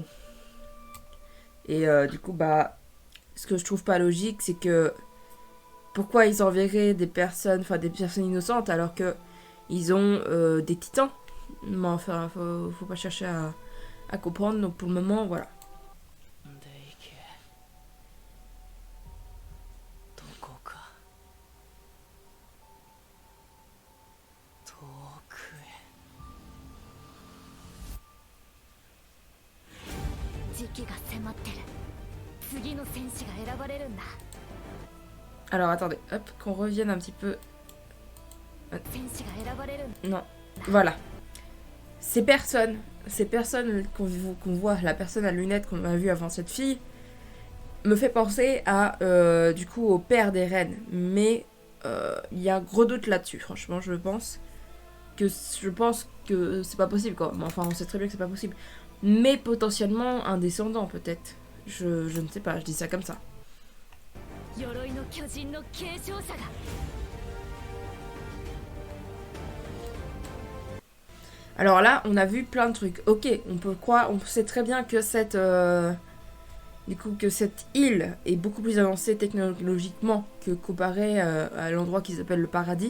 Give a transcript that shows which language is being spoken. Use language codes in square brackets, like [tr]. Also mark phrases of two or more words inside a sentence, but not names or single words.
[fr] Et du coup bah ce que je trouve pas logique c'est que pourquoi ils enverraient des personnes innocentes alors que ils ont des titans. Mais enfin faut pas chercher à comprendre, donc pour le moment voilà. [ja] 時期が迫ってる。次の戦士が選ばれるんだ。 [fr] Alors attendez, hop, qu'on revienne un petit peu. [ja] 戦士が選ばれるんだ。 [fr] Non, voilà. Ces personnes qu'on voit, la personne à lunettes qu'on a vue avant cette fille, me fait penser à, du coup, au père des reines. Mais il y a un gros doute là-dessus, franchement, je pense que c'est pas possible, quoi. Enfin, on sait très bien que c'est pas possible. Mais potentiellement un descendant, peut-être. Je ne sais pas, je dis ça comme ça. [ja] 鎧の巨人の継承者が。 [fr] Alors là, on a vu plein de trucs. Ok, on sait très bien que que cette île est beaucoup plus avancée technologiquement que comparé à l'endroit qu'ils appellent le paradis.